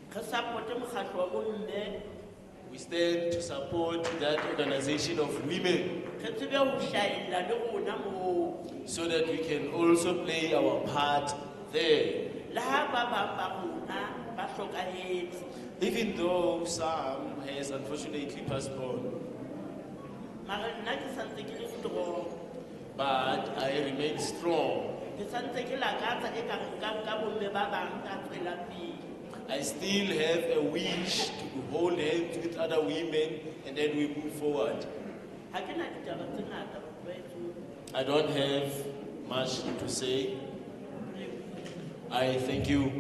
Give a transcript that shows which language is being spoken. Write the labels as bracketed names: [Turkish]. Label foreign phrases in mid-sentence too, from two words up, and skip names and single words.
[English] We stand to support that organization of women so that we can also play our part there. [Southern Sotho] hlokahetse. [English] Even though some has unfortunately passed on, [Southern Sotho] Mara nna ke santse ke le strong. [English] but I remain strong. [Southern Sotho] Ke santse ke lakatsa ka bomme ba bang ka tswela pele. [English] I still have a wish to hold hands with other women and then we move forward. [Southern Sotho] Ha ke na ditaba tse ngata baithuti. [English] I don't have much to say. I thank you.